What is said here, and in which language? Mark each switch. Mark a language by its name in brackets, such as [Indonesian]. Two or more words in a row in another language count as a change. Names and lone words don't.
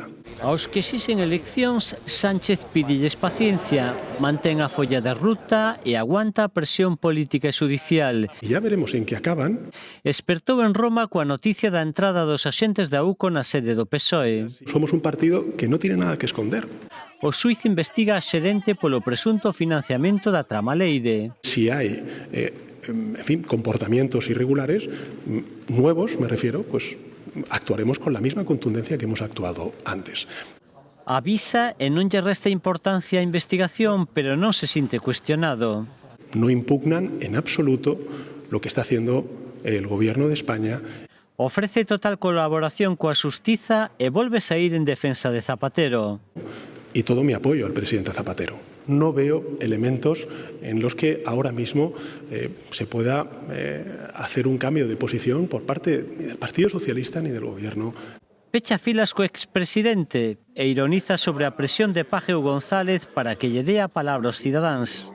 [Galician] Aos que exixen eleccións, Sánchez pídelles paciencia, mantén a folla de ruta e aguanta a presión política e xudicial. [Spanish] Y ya veremos en que acaban. [Galician] Espertou en Roma coa noticia da entrada dos axentes da UCO na sede do PSOE. [Spanish] Somos un partido que no tiene nada que esconder. [Galician] O xuíz investiga a xerente polo presunto financiamento da trama Leire. [Spanish] Si hay, comportamientos irregulares, nuevos me refiero, pues actuaremos con la misma contundencia que hemos actuado antes. [Galician] Avisa e non lle resta importancia a investigación, pero non se sinte cuestionado. [Spanish] No impugnan en absoluto lo que está haciendo el Gobierno de España. [Galician] Ofrece total colaboración coa xustiza e volve saír en defensa de Zapatero. [Spanish] Y todo mi apoyo al presidente Zapatero. No veo elementos en los que ahora mismo se pueda hacer un cambio de posición por parte ni del Partido Socialista ni del Gobierno. [Galician] Pecha filas co expresidente e ironiza sobre a presión de Pajeu González para que lle dé a palabra aos cidadáns.